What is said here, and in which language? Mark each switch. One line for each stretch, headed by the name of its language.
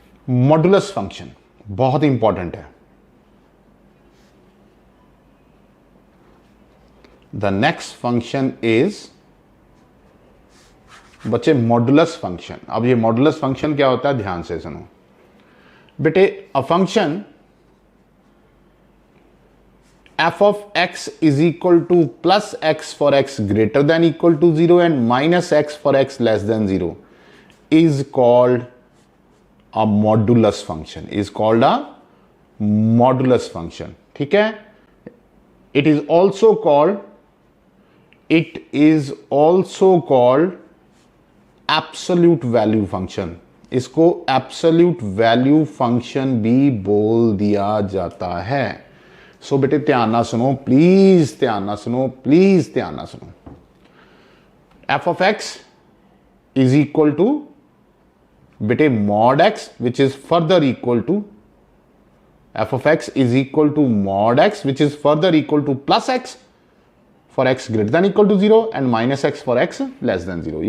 Hindi: Modulus function बहुत important है।
English: the next function is
Hindi: बच्चे
English: Modulus function.
Hindi: अब ये मॉडुलस फंक्शन क्या होता है, ध्यान से सुनो बेटे।
English: A function f of x is equal to plus x for x greater than equal to 0 and minus x for x less than 0 is called a modulus function, is called a modulus function।
Hindi: ठीक है,
English: it is also called absolute value function।
Hindi: इसको absolute value function भी बोल दिया जाता है। सो बेटे ध्यान ना सुनो प्लीज, ध्यान ना सुनो प्लीज, ध्यान ना सुनो।
English: f of x is equal to
Hindi: बेटे
English: Mod x which is further equal to, f of x is equal to mod x which is further equal to plus x for x greater than equal to 0 and minus x for x less than 0।